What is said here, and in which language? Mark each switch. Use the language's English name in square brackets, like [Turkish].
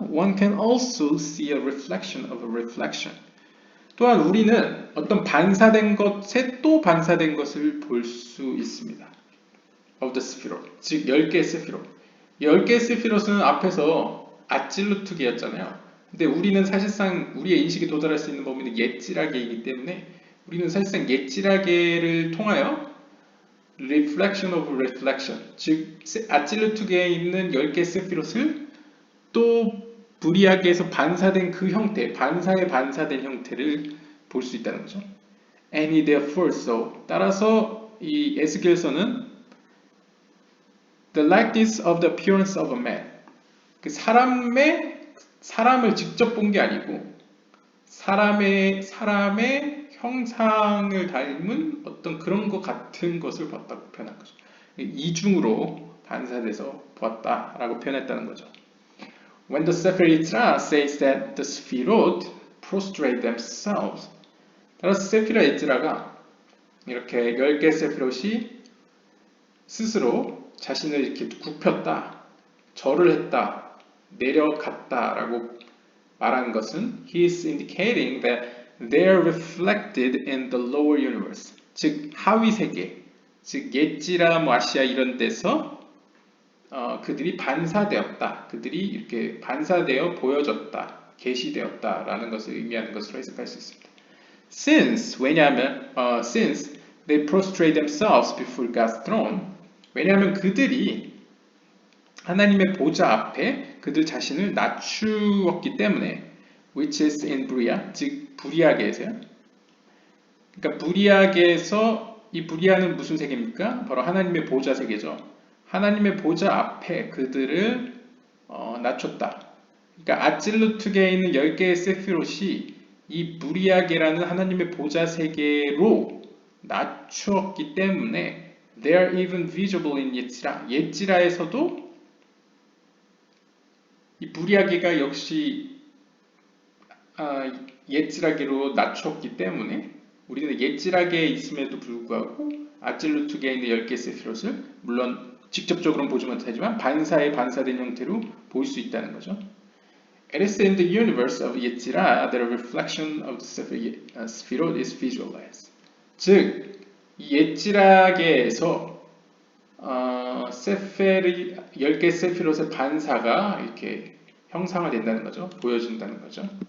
[English] One can also see a reflection of a reflection. [Korean] 또한 우리는 어떤 반사된 것에 또 반사된 것을 볼 수 있습니다. [English] of the Sephirot, [Korean] 즉 10개의 세피롯. 10개의 세피롯은 앞에서 아찔루트계였잖아요. 근데 우리는 사실상 우리의 인식이 도달할 수 있는 범위는 예지라계이기 때문에 우리는 사실상 예지라계를 통하여 [English] reflection of reflection, [Korean] 즉 아찔루트계에 있는 10개의 세피롯을 또 부리아계에서 반사된 그 형태, 반사에 반사된 형태를 볼 수 있다는 거죠. [English] And he therefore saw. [Korean] 따라서 이 에스겔서는 [English] the likeness of the appearance of a man. [Korean] 그 사람을 직접 본 게 아니고 사람의 형상을 닮은 어떤 그런 것 같은 것을 봤다고 표현한 거죠. 이중으로 반사돼서 보았다라고 표현했다는 거죠. [English] When the Sefer Yetzirah says that the Sefirot prostrate themselves. [Korean] 따라서 세피라 예지라가 이렇게 10개 세피롯이 스스로 자신을 이렇게 굽혔다, 절을 했다, 내려갔다라고 말하는 것은 [English] he is indicating that they are reflected in the lower universe. [Korean] 즉 하위 세계, 즉 예지라, 아시아 이런 데서 그들이 반사되었다, 그들이 이렇게 반사되어 보여졌다, 계시되었다라는 것을 의미하는 것으로 해석할 수 있습니다. [English] Since [Korean] 왜냐하면 [English] since they prostrate themselves before God's throne. [Korean] 왜냐하면 그들이 하나님의 보좌 앞에 그들 자신을 낮추었기 때문에 [English] which is in Buria, [Korean] 즉 부리아계에서요. 그러니까 부리아계에서 이 부리아는 무슨 세계입니까? 바로 하나님의 보좌 세계죠. 하나님의 보좌 앞에 그들을 낮췄다. 그러니까 아찔루트계에 있는 10개의 세피롯이 이 부리아계라는 하나님의 보좌 세계로 낮추었기 때문에 [English] they are even visible in [Korean] 예지라. 예지라에서도 이 부리아계가 역시 예지라계로 낮추었기 때문에 우리는 예지라계에 있음에도 불구하고 아찔루트계에 있는 10개의 세피롯을 물론 직접적으로는 보지 못하지만 반사에 반사된 형태로 볼 수 있다는 거죠. [English] It is in the universe of 예지라 that a reflection of the Sephirot is visualized. [Korean] 즉 예지라계에서 10개 세피롯의 반사가 이렇게 형상화된다는 거죠. 보여진다는 거죠.